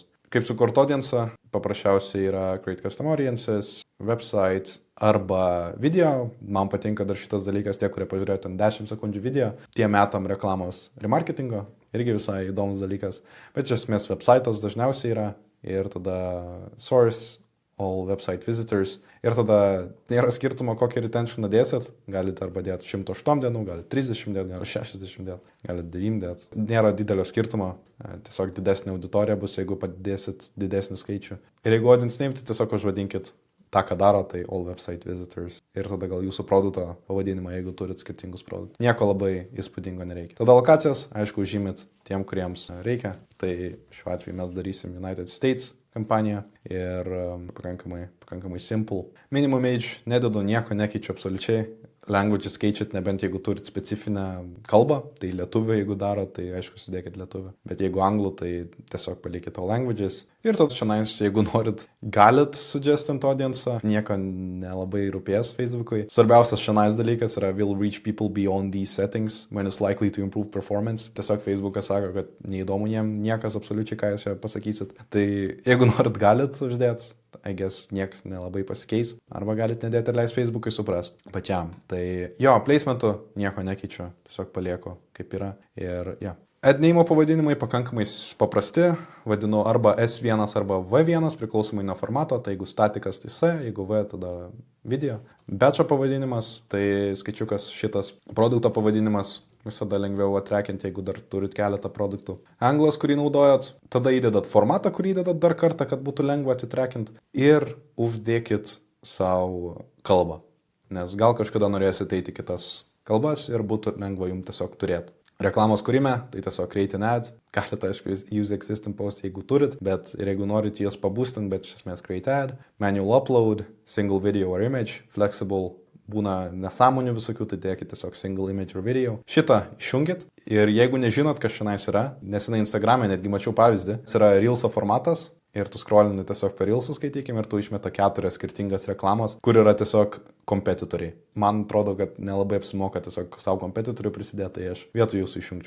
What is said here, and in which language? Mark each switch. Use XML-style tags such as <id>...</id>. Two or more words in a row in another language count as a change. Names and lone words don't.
<lt>Kaip sukurti audiensą? Paprasčiausiai yra</lt> <en>Create Custom Audiences,</en> <lt>website arba video. Man patinka dar šitas dalykas, tie, kurie pažiūrėjo ten 10 sekundžių video, tie metam reklamos remarketingo, irgi visai įdomus dalykas. Bet iš esmės website'as dažniausiai yra ir tada source,</lt> <en>all website visitors</en> <lt>ir tada nėra skirtumo, kokį retention dėsit. Galite arba dėti 108 dienų, galite 30 dienų, galite 60 dienų, galite 9 dėti. Nėra didelio skirtumo, tiesiog didesnė auditorija bus, jeigu padėsit didesnį skaičių. Ir jeigu</lt> <en>audience name,</en> <lt>tai tiesiog užvadinkit tą, ką daro, tai</lt> <en>all website visitors.</en> <lt>Ir tada gal jūsų produkto pavadinimą, jeigu turit skirtingus produktus. Nieko labai įspūdingo nereikia. Tada lokacijas, aišku, užžymit tiem, kuriems reikia. Tai šiuo atveju mes darysim United States kampaniją ir pakankamai simple.</lt> <en>Minimum age</en> <lt>nededu, nieko nekeičiu absoliučiai. Languages keičiat, nebent jeigu turit specifinę kalbą, tai lietuvių, jeigu daro, tai aišku, sudėkit lietuvių. Bet jeigu anglų, tai tiesiog palikit</lt> <en>all languages.</en> <lt>Ir tada šiandien, jeigu norit, galit suggestint audiensą, nieko nelabai rūpės Facebook'ui. Svarbiausias šiandien dalykas yra</lt> <en>will reach people beyond these settings when it's likely to improve performance.</en> <lt>Tiesiog Facebookas sako, kad neįdomu jiem niekas absoliučiai, ką jūs čia pasakysit. Tai jeigu norit, galit uždėti.</lt> <en>I guess</en> <lt>nieks nelabai pasikeis. Arba galite nedėti ir leis Facebook'ui suprast pačiam. Tai jo, placementų nieko nekeičiu, tiesiog palieku kaip yra. Ir Adname pavadinimai pakankamai paprasti, vadinu arba S1 arba V1 priklausomai nuo formato, tai jeigu statikas tai S, jeigu V tada video. Batcho pavadinimas, tai skaičiukas šitas produkto pavadinimas. Visada lengviau atrekinti, jeigu dar turit keletą produktų. Anglas, kurį naudojat, tada įdedat formatą, kurį įdedat dar kartą, kad būtų lengva atitrekinti. Ir uždėkit savo kalbą. Nes gal kažkada norėsit eiti kitas kalbas ir būtų lengva jums tiesiog turėti. Reklamos kūrime, tai tiesiog</lt> <en>create an ad.</en> <lt>Galite, aišku,</lt> <en>use existing post,</en> <lt>jeigu turit, bet ir jeigu norit juos pabūstinti, bet iš esmės</lt> <en>create ad. Manual upload, single video or image, flexible.</en> <lt>Būna nesąmonių visokių, tai dėkit tiesiog</lt> <en>single image or video.</en> <lt>Šitą išjungit ir jeigu nežinot, kas šiandien yra, nesenai Instagram'e netgi mačiau pavyzdį, jis yra Reelso formatas ir tu scrollini tiesiog per Reelsus, skaitykim, ir tu išmeta 4 skirtingas reklamas, kur yra tiesiog kompetitoriai. Man atrodo, kad nelabai apsimoka tiesiog savo kompetitorių prisidėti, tai aš vietoj jūsų išjungčiau.</lt>